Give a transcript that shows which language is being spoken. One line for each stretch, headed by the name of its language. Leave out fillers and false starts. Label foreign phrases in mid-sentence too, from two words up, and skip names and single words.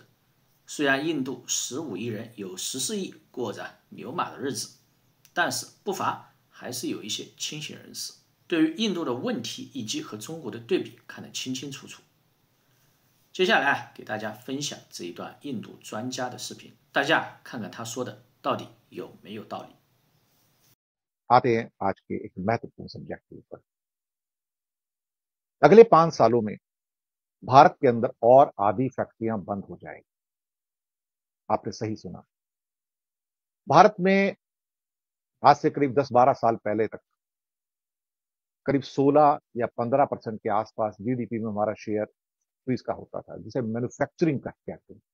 Chinese: 虽然印度15亿人有14亿过着牛马的日子，但是不乏还是有一些清醒人士对于印度的问题以及和中国的对比看得清清楚楚。接下来给大家分享这一段印度专家的视频，大家看看他说的到底有没有道理。
Hindi: आते हैं आज के एक महत्वपूर्ण सब्जेक्ट के ऊपर। अगले 5 सालों में भारत के अंदर और आधी फैक्ट्रियां बंद हो जाएंगी। आपने सही सुना। भारत में आज से करीब 10-12 साल पहले तक करीब 16 या 15% के आसपास जीडीपी में हमारा शेयर इसका होता था, जिसे मैन्युफैक्चरिंग का कहते हैं।